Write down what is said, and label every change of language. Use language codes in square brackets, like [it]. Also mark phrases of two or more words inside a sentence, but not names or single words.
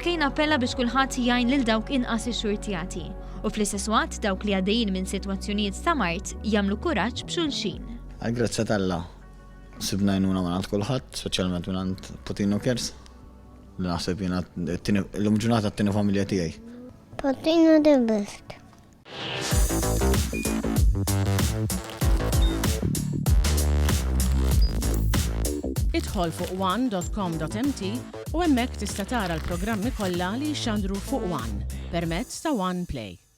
[mt] Kane appella biex kulħadd jgħin lil dawk inqas ix-xurtjati u fl-istess waqt dawk li għaddejjin minn sitwazzjonijiet ta' mart jagħmlu kuraġġ b'xulxin. Grazzi tal-Alla sibna jnuna minn kulħadd, speċjalment minn Putino Cares, li naħseb jiena l-lum ġurnata t-tieni familja tiegħi. [en] Putino the best. [mt] Idħol fuq one.com.mt u hemmhekk tista' tara l-programmi kollha li jxandru fuq One permezz ta' One Play.